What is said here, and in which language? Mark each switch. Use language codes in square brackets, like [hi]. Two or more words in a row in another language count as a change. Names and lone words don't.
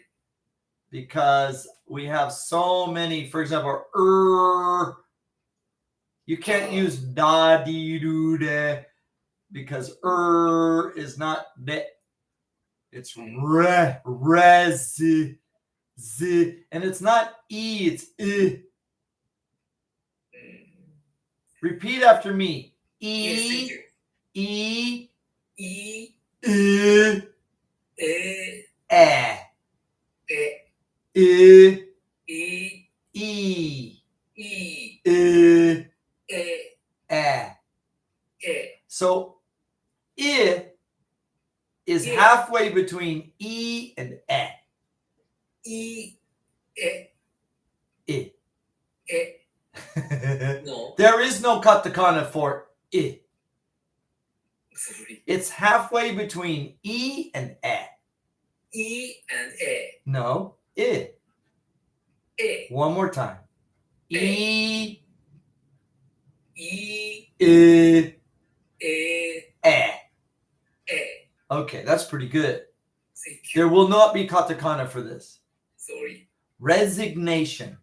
[en] Because we have so many, for example, you can't use da di do de, because is not de. It's re z, and it's not e, it's I. Repeat after me. Yes, thank E, you. E, E, I, E, E, E, E, E, I, E, E. So, I is Yeah. halfway between E and E. E, I. E. No. There is no katakana for I. Sorry. It's halfway between E and E. E and E. No, I. E. One more time. E, E, I, E, E. E. Okay, that's pretty good. Thank you. There will not be katakana for this. Sorry. Resignation.